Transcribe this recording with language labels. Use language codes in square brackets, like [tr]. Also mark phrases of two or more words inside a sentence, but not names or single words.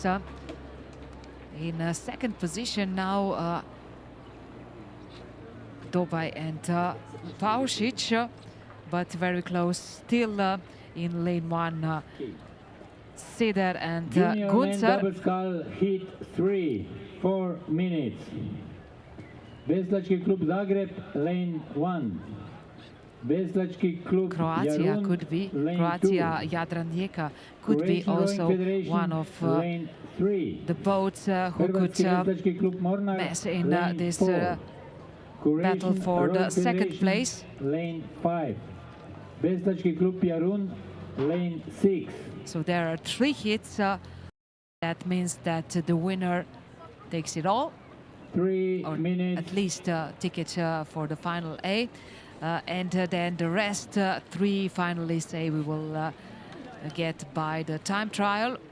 [en] In second position now, Dobaj and Paušić, but very close still in lane 1. Scheder and Gunzer. Double scull heat 3, 4 minutes. Veslački klub Zagreb, lane 1. Veslački klub Croatia could be, Croatia Jadran Rijeka could be also one of the boats who could mess in this battle for the second place. Lane 5. Veslački klub Jarun, lane 6. So there are 3 hits. That means that the winner takes it all. 3 or minutes. At least a ticket for the final A. And then the rest, 3 finalists, we will get by the time trial.